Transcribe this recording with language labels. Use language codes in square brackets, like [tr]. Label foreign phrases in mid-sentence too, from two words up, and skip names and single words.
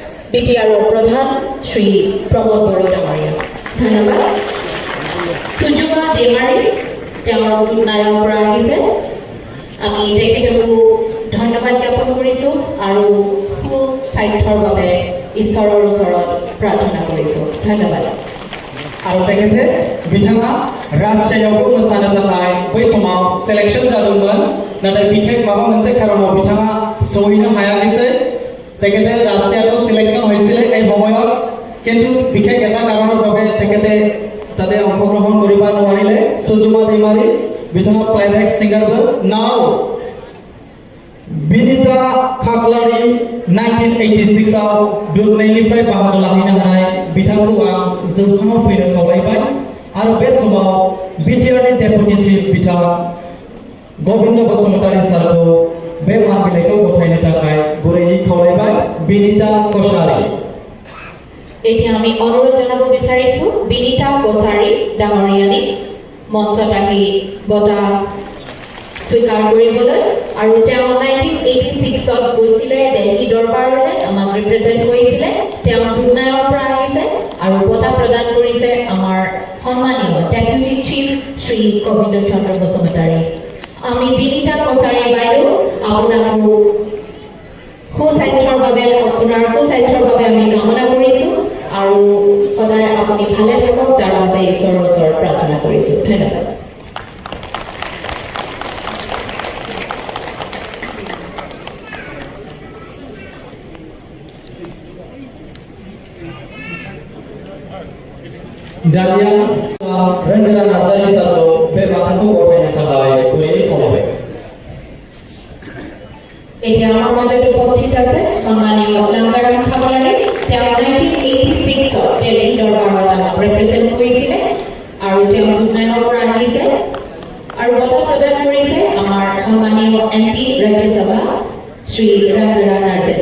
[as] বিটিআৰৰ প্ৰধান শ্ৰী প্ৰমোদ বড়ো ডাঙৰীয়া। ধন্যবাদ। সুজুমা দেমাৰী তেওঁৰ দুধনাইৰ পৰা আহিছে। আমি তেখেতকো ধন্যবাদ জ্ঞাপন কৰিছোঁ আৰু সুস্বাস্থ্যৰ বাবে ঈশ্বৰৰ ওচৰত প্ৰাৰ্থনা কৰিছোঁ। ধন্যবাদ। [brx] आरो तेखेते बिथाङा राष्ट्रीयआवबो मोसानो थाखाय बै समाव सिलेक्शन जादोंमोन नाथाय बिखेक माबा मोनसे कारणाव बिथाङा सौहैनो हायाखिसै तेखेते राष्ट्रीयआव सिलेक्शन [as] হৈছিলে এই সময়ত কিন্তু বিশেষ এটা কাৰণৰ বাবে তেখেতে তাতে অংশগ্ৰহণ কৰিব নোৱাৰিলে। [brx] সুজুমা दैमारी बिथाङा [en] playback singerबो [brx] नाव बिनिता खाख्लारि 1986 आव दुधनैनिफ्राय बाहागो लाहैनो हानाय बिथांखौ आं जौसाङाव फैनो खावलायबाय आरो बे समाव बिटिआरनि [en] deputy chief [brx] बिथां गबिन्द बसुमतारी सारखौ बे मान बिलाइखौ गथायनो थाखाय गुरैयै खावलायबाय। बिनिता कसारी। [as] এতিয়া আমি অনুৰোধ জনাব বিচাৰিছোঁ বিনিতা কছাৰী ডাঙৰীয়ানীক মঞ্চত আহি বঁটা স্বীকাৰ কৰিবলৈ। আৰু তেওঁ 1986ত গৈছিলে দিল্লী দৰবাৰলৈ, আমাক ৰিপ্ৰেজেণ্ট কৰিছিলে। তেওঁ দুধনাইৰ পৰা আহিছে আৰু বঁটা প্ৰদান কৰিছে আমাৰ সন্মানীয় [en] deputy chief [as] শ্ৰী গোবিন্দ চন্দ্ৰ বসুমতাৰী। আমি বিনিতা কছাৰী বাইদেউ আপোনাকো সুস্বাস্থ্যৰ বাবে আমি কামনা কৰিছোঁ আৰু সদায় আপুনি ভালে থাকক তাৰ বাবে ঈশ্বৰৰ ওচৰত প্ৰাৰ্থনা কৰিছোঁ। ধন্যবাদ। [brx] दानिया रंजना नार्जारी सारखौ बे बाथाखौ गथायनो थाखाय गुरैयै खावलायबाय। [as] এতিয়া আমাৰ মাজত উপস্থিত আছে সন্মানীয় লাংগাৰাম খাবলাৰী। তেওঁ 1986ত দিল্লী দৰবাৰত আমাক ৰিপ্ৰেজেণ্ট কৰিছিলে আৰু তেওঁ দুধনাইৰ পৰা আহিছে আৰু বঁটা প্ৰদান কৰিছে আমাৰ সন্মানীয় MP ৰাজ্যসভা শ্ৰী ৰাংগৰা নাৰ্জাৰী।